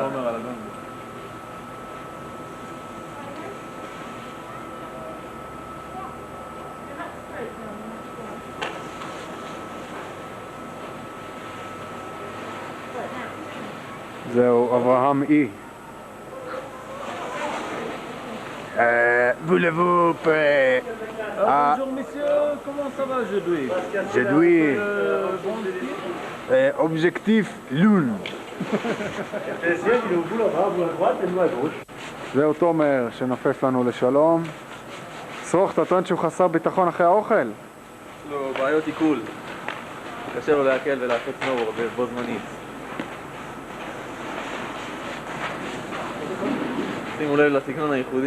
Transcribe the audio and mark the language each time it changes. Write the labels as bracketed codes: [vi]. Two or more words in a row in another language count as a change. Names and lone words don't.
[he] תומר על הגונדלה. זהו אברהם אי. [fr] voulez-vous Bonjour messieurs, comment ça va aujourd'hui? Aujourd'hui objectif lune. [he] זהו תומר שנופף לנו לשלום. שרוך, אתה טוען שהוא חסר ביטחון אחרי האוכל? יש לו בעיות עיכול. קשה לו להקל ולעשות סנואורד בו זמנית. שימו לב לסגנון הייחודי.